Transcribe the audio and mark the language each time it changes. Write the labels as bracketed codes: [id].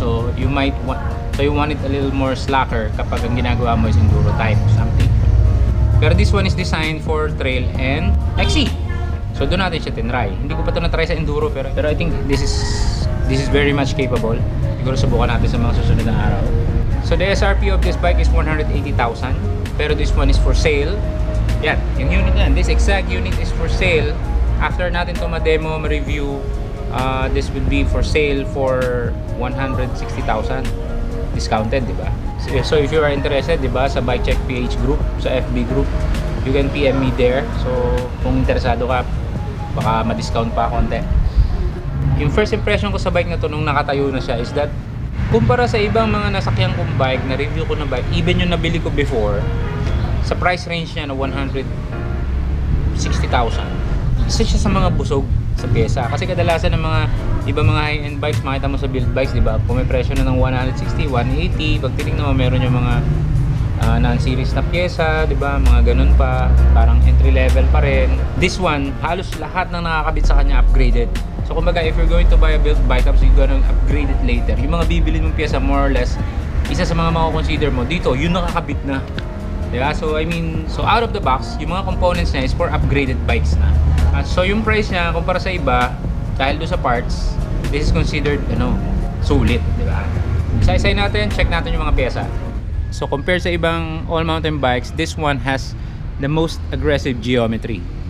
[en] So you want it a little more slacker [tl] kapag ang ginagawa mo [en] is enduro type something. Pero this one is designed for trail and XC. So [tl] doon natin siya tinry. Hindi ko pa ito na-try sa enduro, pero [en] I think this is very much capable. [tl] Siguro subukan natin sa mga susunod na araw. [en] So the SRP of this bike is 180,000, pero this one is for sale. [tl] Yan, yung unit na yan. [en] This exact unit is for sale. After [tl] natin ito ma-demo, ma-review, [en] this will be for sale for 160,000 discounted, [tl] di ba? [en] So if you are interested, [tl] di ba, [en] sa Bikecheckph group, sa FB group, you can PM me there. [tl] So kung interesado ka, baka ma-discount pa konti. Yung first impression ko sa bike na to nung nakatayo na siya is that kumpara sa ibang mga nasakyan kong bike, na review ko na bike, even yung nabili ko before, sa price range niya na 160,000, isa siya sa mga busog sa pyesa. Kasi kadalasan ng mga iba mga high-end bikes, makita mo sa build bikes, di ba, pumipresyo na ng 160, 180. Pag tinignan mo, meron yung mga non-series na pyesa, di ba, mga ganun pa, parang entry level pa rin. [en] This one, [tl] halos lahat ng nakakabit sa kanya upgraded. [en] So kumbaga, if you're going to buy a built bike, so you're gonna upgrade it later. [tl] Yung mga bibili mong pyesa, more or less, isa sa mga mako-consider mo dito, yung nakakabit na. Diba? [en] So I mean, so out of the box, yung mga components niya is for upgraded bikes na. [tl] So yung price niya kumpara sa iba, dahil doon sa parts, [en] this is considered [tl] sulit, diba? Isa-isay natin, check natin yung mga pyesa. [en] So compared sa ibang all mountain bikes, this one has the most aggressive geometry.